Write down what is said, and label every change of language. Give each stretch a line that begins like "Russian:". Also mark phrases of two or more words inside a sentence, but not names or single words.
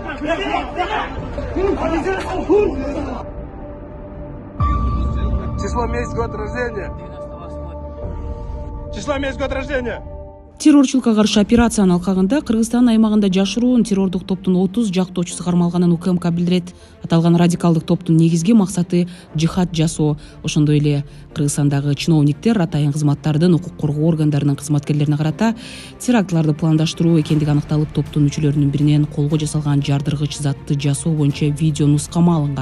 Russian: Число, месяц, год рождения. Число, месяц, год рождения.
Kyrgyz: Террорчулукка каршы операциянын алкагында Кыргызстан аймагында жашыруун террордук топтун 30 жактоочусу кармалганын УКМК билдирет. Аталган радикалдык топтун негизги максаты жихад жасоо. Ошондой эле Кыргызстандагы чиновниктер атайын кызматтардын укук коргоо органдарынын кызматкерлерине карата терактларды пландаштыруу экендиги аныкталып, топтун мүчөлөрүнүн биринен колго жасалган жардыргыч затты жасоо боюнча видео нускама алынган.